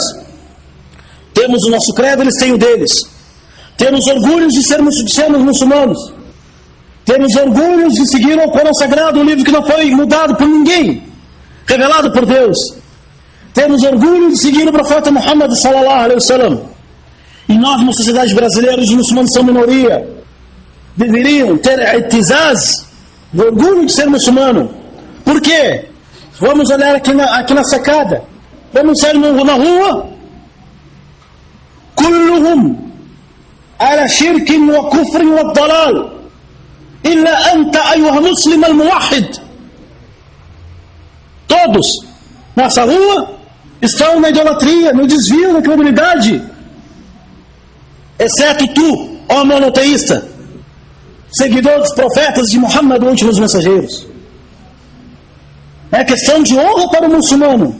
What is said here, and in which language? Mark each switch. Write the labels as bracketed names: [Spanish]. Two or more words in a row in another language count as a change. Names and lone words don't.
[Portuguese] Temos o nosso credo, eles têm o deles. Temos orgulho de sermos muçulmanos. Temos orgulho de seguir o Corão Sagrado, um livro que não foi mudado por ninguém, revelado por Deus. Temos orgulho de seguir o profeta Muhammad [Arabic] صلى الله عليه وسلم. [Portuguese] E nós, na sociedade brasileira, os muçulmanos são minoria. Deveriam ter itizaz, orgulho de ser muçulmano. Por quê? Vamos olhar aqui na sacada. Vamos sair na rua. [Arabic] كلهم على شرك وكفر وضلال. إلا أنت أيها المسلم الموحد. [Portuguese] Todos nessa rua estão na idolatria, no desvio, na incredulidade. Exceto tu, ó monoteísta, seguidor dos profetas de Muhammad, os últimos mensageiros. É questão de honra para o muçulmano.